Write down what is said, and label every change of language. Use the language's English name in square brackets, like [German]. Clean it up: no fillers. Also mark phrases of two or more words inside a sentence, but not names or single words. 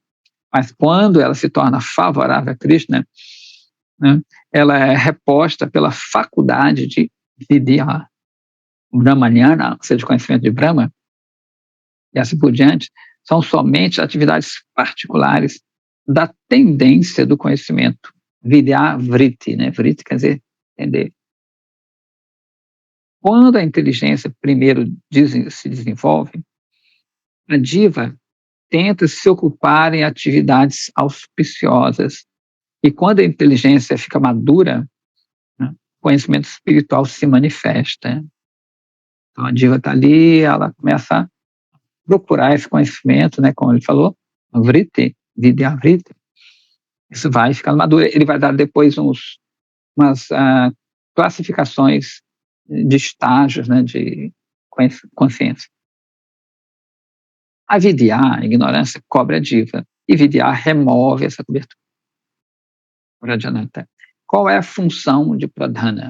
[Portuguese] Mas quando ela se torna favorável a Krishna, né, ela é reposta pela faculdade de vidya, brahmanyana, ou seja, conhecimento de Brahma, e assim por diante, são somente atividades particulares da tendência do conhecimento. [Sanskrit] Vidya vritti, [Portuguese] né? Vritti quer dizer entender. Quando a inteligência primeiro se desenvolve, a diva tenta se ocupar em atividades auspiciosas. E quando a inteligência fica madura, né, o conhecimento espiritual se manifesta. Então a diva está ali, ela começa a procurar esse conhecimento, né, como ele falou, [Sanskrit] vritti, vidya vritti. [Portuguese] Isso vai ficando maduro. Ele vai dar depois umas classificações de estágios, né, de consciência. A vidya, a ignorância, cobre a diva. E vidya remove essa cobertura. Qual é a função de pradhana?